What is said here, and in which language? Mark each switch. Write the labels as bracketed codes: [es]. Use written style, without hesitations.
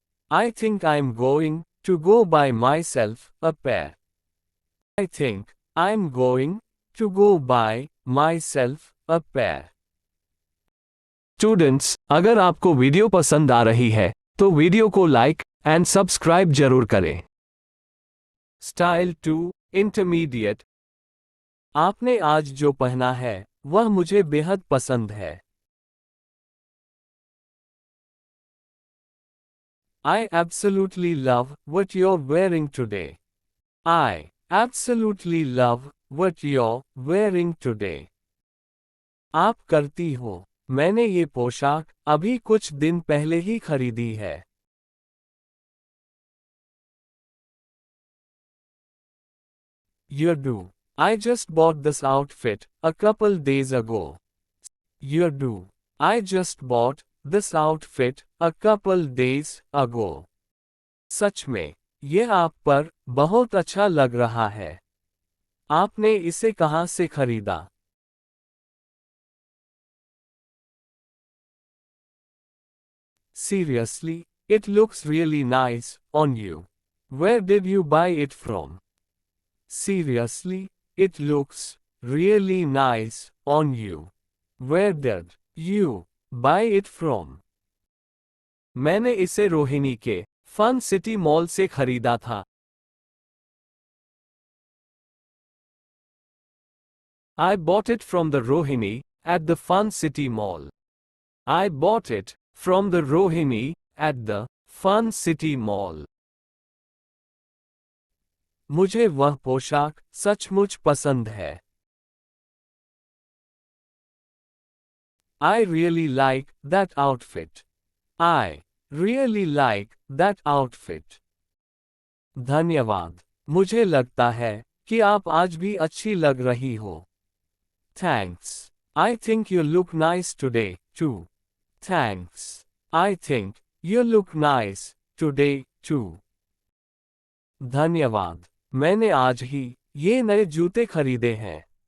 [en] I think I'm going to go buy myself a pair. I think I'm going to go buy myself a pair. [hi] Students, अगर आपको video पसंद आ रही है तो video को [en] like and subscribe [hi] जरूर करें. [en] Style 2, Intermediate. [hi] आपने आज जो पहना है वह मुझे बेहद पसंद है. [en] I absolutely love what you're wearing today. I absolutely love what you're wearing today. [hi] आप करती हो. मैंने ये पोशाक अभी कुछ दिन पहले ही खरीदी है. [en] You do. I just bought this outfit a couple days ago. You do. I just bought this outfit a couple days ago. [hi] सच में, यह आप पर बहुत अच्छा लग रहा है. आपने इसे कहाँ से खरीदा? [en] Seriously, it looks really nice on you. Where did you buy it from? Seriously, it looks really nice on you. Where did you buy it from? [hi] मैंने इसे रोहिणी के फन सिटी मॉल से खरीदा था. [en] I bought it from the Rohini at the Fun City Mall. I bought it from the Rohini at the Fun City Mall. [hi] मुझे वह पोशाक सचमुच पसंद है. [en] I really like that outfit. I really like that outfit. [hi] धन्यवाद। मुझे लगता है कि आप आज भी अच्छी लग रही हो। [en] Thanks. I think you look nice today, too. Thanks. I think you look nice today, too. [hi] धन्यवाद। मैंने आज ही ये नए जूते खरीदे हैं।